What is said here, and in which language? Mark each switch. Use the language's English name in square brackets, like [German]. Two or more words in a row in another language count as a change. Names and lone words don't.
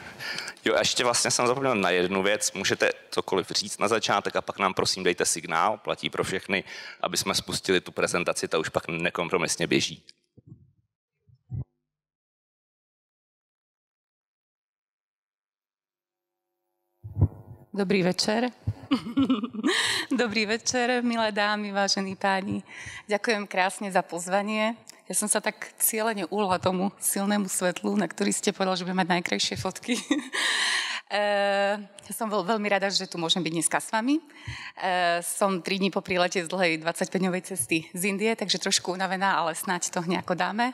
[Czech] Jo, a ještě vlastně jsem zapomněl na jednu věc. Můžete cokoliv říct na začátek a pak nám prosím dejte signál, platí pro všechny, aby jsme spustili tu prezentaci, ta už pak nekompromisně běží. Dobrý večer. Dobrý večer, milé dámy, vážení páni. [Slovak] Ďakujem krásne za pozvanie. Ja som sa tak cieľene uľala tomu silnému svetlu, na ktorý ste povedal, že budem mať najkrajšie fotky. Ja som veľmi rada, že tu môžem byť dneska s vami. Som 3 dní po prílete z dlhej 25-dňovej cesty z Indie, takže trošku unavená, ale snáď to nejako dáme.